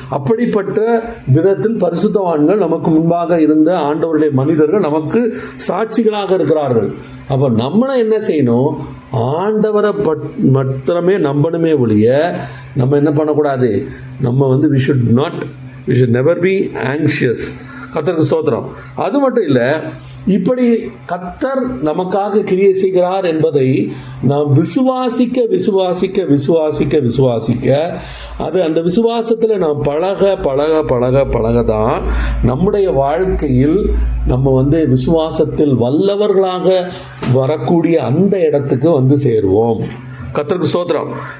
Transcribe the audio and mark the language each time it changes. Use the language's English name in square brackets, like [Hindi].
[Tamil] அப்படிப்பட்ட விதத்தில் பரிசுத்தவான்கள் நமக்கு முன்பாக இருந்த ஆண்டவருடைய மனிதர்கள் நமக்கு சாட்சிகளாக இருக்கிறார்கள். அப்போ நம்மளை என்ன செய்யணும்? ஆண்டவரை மாத்திரமே நம்பணுமே ஒழிய நம்ம என்ன பண்ணக்கூடாது? நம்ம [English] we should never be anxious. [Tamil] கர்த்தருக்கு ஸ்தோத்திரம். அது மட்டும் இல்லை, இப்படி கர்த்தர் நமக்காக கிரியை செய்கிறார் என்பதை நாம் விசுவாசிக்க விசுவாசிக்க விசுவாசிக்க விசுவாசிக்க அது அந்த விசுவாசத்தில் நாம் பழக பழக பழக பழக தான் நம்முடைய வாழ்க்கையில் நம்ம விசுவாசத்தில் வல்லவர்களாக வரக்கூடிய அந்த இடத்துக்கு சேருவோம். கர்த்தருக்கு ஸ்தோத்திரம்.